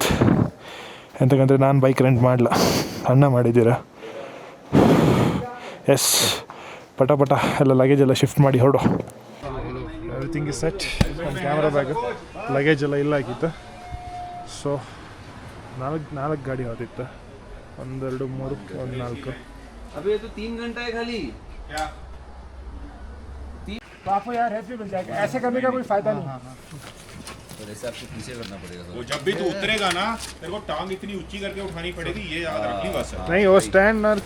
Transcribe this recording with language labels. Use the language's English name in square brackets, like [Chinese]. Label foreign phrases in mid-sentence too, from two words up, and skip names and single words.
[Kannada] ಎಂತಕ್ಕಂದ್ರೆ ನಾನು [English] bike rent [Kannada] ಮಾಡಲ, ಅಣ್ಣ ಮಾಡಿದ್ದೀರಾ. ಎಸ್ ಪಟ ಪಟ ಎಲ್ಲ ಲಗೇಜ್ ಎಲ್ಲ ಶಿಫ್ಟ್ ಮಾಡಿ ಹೊರಡು. [English] everything is set. [Kannada] ನನ್ನ [English] camera bag luggage [Kannada] ಎಲ್ಲ ಇಲ್ಲ ಆಗಿತ್ತು. ಸೊ ನಾಲ್ಕು ಗಾಡಿ ಹೋದಿತ್ತು, 1 2 3 1 4. [Hindi] अबे ये तो 3 घंटा है खाली. क्या आपको यार हैप्पी मिल जाएगा, ऐसे करने का कोई फायदा नहीं. तो ऐसे आपको पीछे करना पड़ेगा. वो जब भी तू उतरेगा ना, तेरे को टांग इतनी ऊंची करके उठानी पड़ेगी, ये याद रखनी बस. नहीं वो स्टैंड करके